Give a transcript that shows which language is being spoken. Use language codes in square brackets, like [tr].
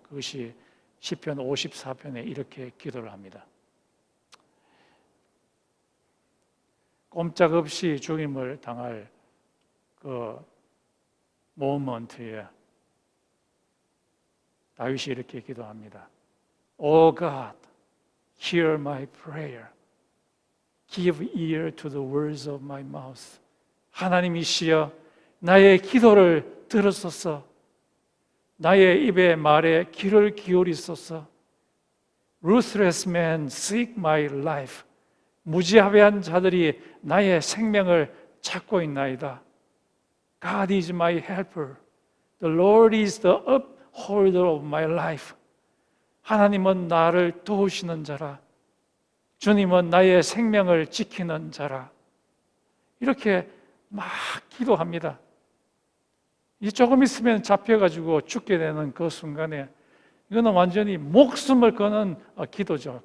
[ko] 그것이 시편 54편에 이렇게 기도를 합니다. 꼼짝없이 죽임을 당할 그 모먼트에 다윗이 이렇게 기도합니다. [en] Oh God, hear my prayer. Give ear to the words of my mouth. [ko] 하나님이시여 나의 기도를 들으소서. 나의 입의 말에 귀를 기울이소서. [en] Ruthless men seek my life. [ko] 무지합의한 자들이 나의 생명을 찾고 있나이다. [en] God is my helper. The Lord is the upholder of my life. [ko] 하나님은 나를 도우시는 자라. 주님은 나의 생명을 지키는 자라. 이렇게 막 기도합니다. 이 조금 있으면 잡혀가지고 죽게 되는 그 순간에 이거는 완전히 목숨을 거는 기도죠.